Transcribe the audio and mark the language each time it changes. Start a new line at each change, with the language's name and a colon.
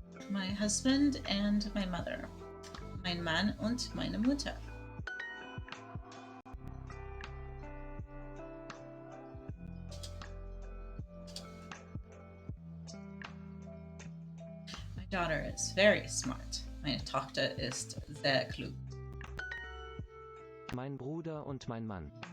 English: My husband and my mother.
German: Mein Mann und meine Mutter.
English: My daughter is very smart.
German: Meine Tochter ist sehr klug. Mein Bruder und mein Mann.